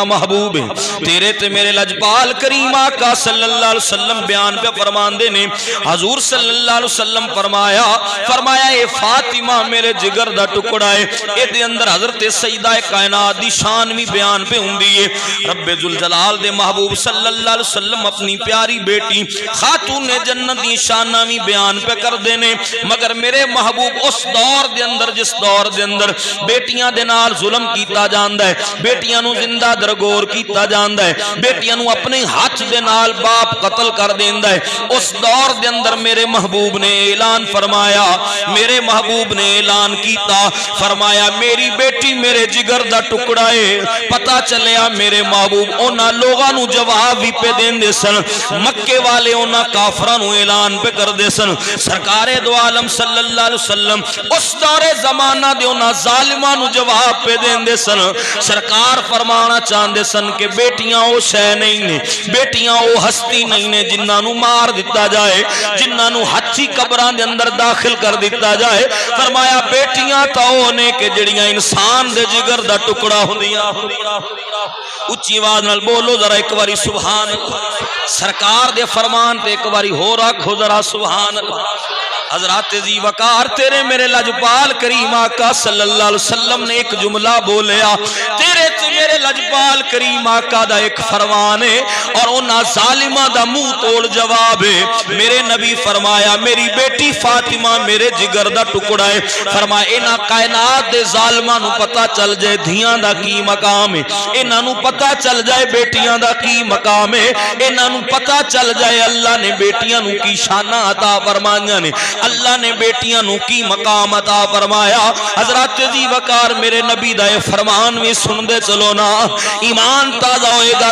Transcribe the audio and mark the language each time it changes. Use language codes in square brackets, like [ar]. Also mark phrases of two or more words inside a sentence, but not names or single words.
[pa] محبوب ہے تیرے تے میرے لجپال کریم آقا [ar] صلی اللہ علیہ وسلم [pa] بیان پہ فرمان دے نے حضور [ar] صلی اللہ علیہ وسلم [pa] فرمایا اے فاطمہ میرے جگر دا ٹکڑا ہے اے دے اندر حضرت سیدہ کائنات دی شان بھی بیان پہ ہوندی ہے رب ذوالجلال دے محبوب [ar] صلی اللہ علیہ وسلم [pa] اپنی پیاری بیٹی خاتون جنت دی شانہ بھی بیان پہ کر دینے مگر میرے محبوب اس دور دور دے اندر جس دور دے اندر بیٹیاں دے نال ظلم کیتا جاندا ہے، بیٹیاں نو زندہ درگور کیتا جاندا ہے، بیٹیاں نو اپنے ہاتھ دے نال باپ قتل کر دیندا ہے، اس دور دے اندر میرے محبوب نے اعلان فرمایا، میرے محبوب نے اعلان کیتا، فرمایا میری بیٹی میرے جگر دا ٹکڑا ہے۔ پتہ چلیا میرے محبوب انہاں لوگاں نو جواب بھی پہ دیندے سن، مکے والے انہاں کافراں نو اعلان پہ کر دے سن، سرکار دو عالم [ar] صلی اللہ علیہ وسلم [pa] اس دور زمانہ دے انہاں ظالماں نو جواب پہ دیندے سن۔ سرکار فرمانا چاہندے سن کہ بیٹیاں او شے نہیں نے، بیٹیاں او ہستی نہیں نے جنہاں نو مار دتا جائے، جنہاں نو ہتھی قبراں دے اندر داخل کر دتا جائے۔ فرمایا بیٹیاں تا او نے کہ جڑیاں انسان دے جگر دا ٹکڑا ہوندیاں۔ اچھی آواز نال بولو ذرا ایک باری [ar] سبحان اللہ۔ [pa] سرکار دے فرمان تے ایک باری ہو رکھو ذرا سبحان [ar] اللہ۔ [pa] حضرات عزیز وقار تیرے میرے لجپال کریم آقا [ar] صلی اللہ علیہ وسلم [pa] نے ایک جملہ بولیا، تیرے تے میرے لجپال کریم آقا دا ایک فرمان ہے اور انہاں ظالمہ دا منہ توڑ جواب ہے۔ میرے نبی فرمایا میری بیٹی فاطمہ میرے جگر دا ٹکڑا ہے۔ فرمایا انہاں کائنات دے ظالمہ نو پتہ چل جائے دھیاں دا کی مقام ہے، انہاں نو پتہ چل جائے بیٹیاں دا کی مقام ہے، انہاں نو پتہ چل جائے اللہ نے بیٹیاں نو کی شانہ عطا فرمائیاں نے، اللہ نے بیٹیاں نو کی مقام عطا فرمایا۔ حضرات عزیز وقار میرے نبی دا یہ فرمان بھی سن دے چلو نا، ایمان تازہ ہوئے گا۔